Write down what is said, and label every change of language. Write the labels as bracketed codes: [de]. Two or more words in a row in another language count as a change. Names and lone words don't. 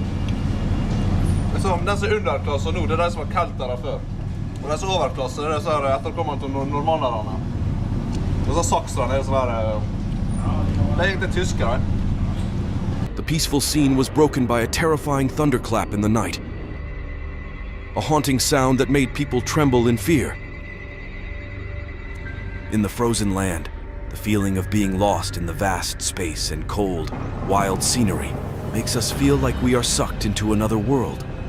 [no] Den som er underklasse nå, det er de som var keltere før. Og de som er overklasse, det er så etterkommende til normannerne. Og så sakserne er sånn der... Det er egentlig tyskere. [en] The peaceful scene was broken by a terrifying thunderclap in the night. A haunting sound that made people tremble in fear. In the frozen land, the feeling of being lost in the vast space and cold, wild scenery makes us feel like we are sucked into another world.